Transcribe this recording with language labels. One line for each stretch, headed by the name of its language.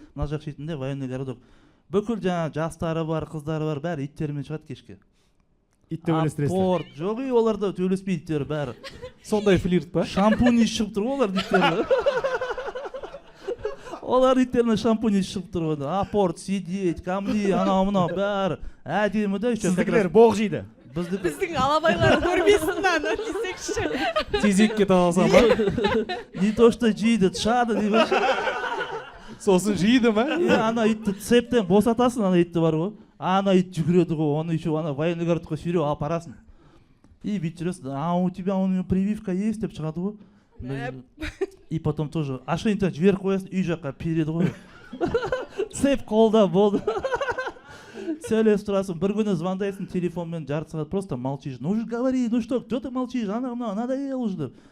Kazakh: Мына жақ шетінде военный городок. Бүкіл жаңа жастары бар, қыздары бар, бәрі иттерімен шығады кешке. Итті өлестіресіздер. Апорт, жоқ оларда төлеспейді иттері бәрі. Сондай флирт па? Шампунь шығып тұр ғой олар иттері. Олар иттеріне шампунь шығып тұр ғой.
Russian: Апорт, сидеть, камни, анау-мынау бәрі.
Kazakh: Әдемі да. Сіздікілер боқ жейді. Біздің алабайлар көрмесін ана десекші. Тезекке тағалсам ба?
Russian: Не то что
Kazakh: жейді, тышады деймін. Сосын жейді ма? Ана итті цептен босатасың, ана итті бар ғой. Ана ит жүгіреді ғой, оны еще ана военный городқа сүйреп алып барасың. И бүйтіп жүресің,
Russian: у тебя у него прививка есть
Kazakh: деп шығады ғой.
Russian: И потом тоже
Kazakh: ошейниктен жіберіп қоясың, үй жаққа переді ғой. Цеп қолда болды. Сөйлесіп тұрасың, бір күні звондайсың телефонмен жарты сағат,
Russian: просто молчишь. Ну же говори, ну что ты молчишь, надоел уже
Kazakh: деп.